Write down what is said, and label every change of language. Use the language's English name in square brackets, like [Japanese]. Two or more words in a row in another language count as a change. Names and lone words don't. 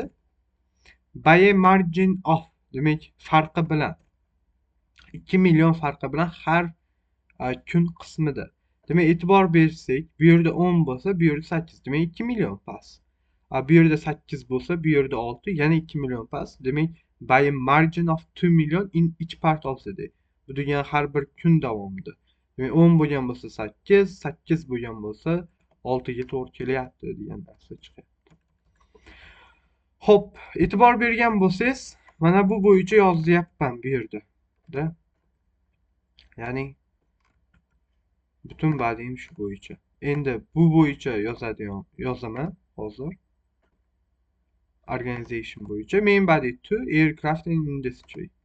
[English] By a margin of [Uzbek] demak farqi bilan 2 million farqi bilan har kun qismida. Demak e'tibor bersak, bu yerda 10 bo'lsa, bu yerda 8, demak 2 million past. Bu yerda 8 bo'lsa, bu yerda 6, yana 2 million past. [English] Demak by a margin of 2 million in each part of the day. [Uzbek] Bu degani har bir kun davomida. Demak 10 bo'lgan bo'lsa 8, 8 bo'lgan bo'lsa 6 ga to'g'ri kelyapti degan narsa chiqyapti. Xo'p, e'tibor bergan bo'lsangiz, mana bu bo'yicha yozyapman bu yerda. Ya'ni butun badiim shu bo'yicha. Endi bu bo'yicha yozaman hozir. [English] Organization bo'yicha main body 2 aircraft and industry.